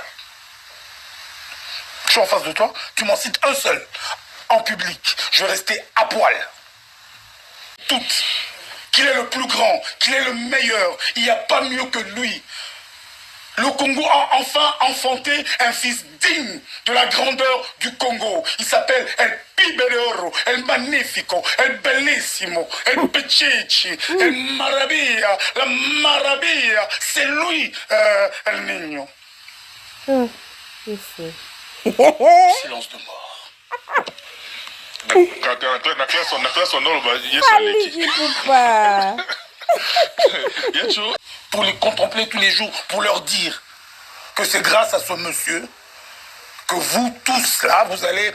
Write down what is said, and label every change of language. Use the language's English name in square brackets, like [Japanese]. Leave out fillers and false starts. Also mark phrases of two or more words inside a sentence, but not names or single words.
[French] Je suis en face de toi, tu m'en cites un seul en public, je vais rester à poil. Toutes. Qu'il est le plus grand, qu'il est le meilleur, il n'y a pas mieux que lui. Le Congo a enfin enfanté un fils digne de la grandeur du Congo. Il s'appelle El Pibereoro, El Magnifico, El Bellissimo, El Pichichi, El Marabia, la Marabia. C'est lui, El Niño. Silence de mort. Pour les contempler tous les jours, pour leur dire que c'est grâce à ce monsieur que vous tous là, vous allez...